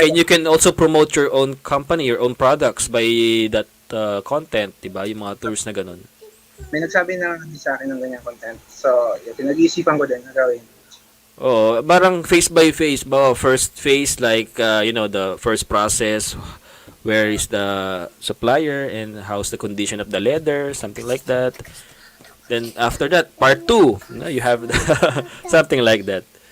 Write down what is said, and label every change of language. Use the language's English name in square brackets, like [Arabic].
[English] You can also promote your own company, your own products by that content, 'di ba? [Filipino] Yung mga tours na ganun. May nagsabi na sa akin ng ganyan content. So, pinag-iisipan ko din na gawin. [English] Oh, parang face by face ba? First phase the first process, where is the supplier and how's the condition of the leather, something like that. Then after that, part 2, you have something like that.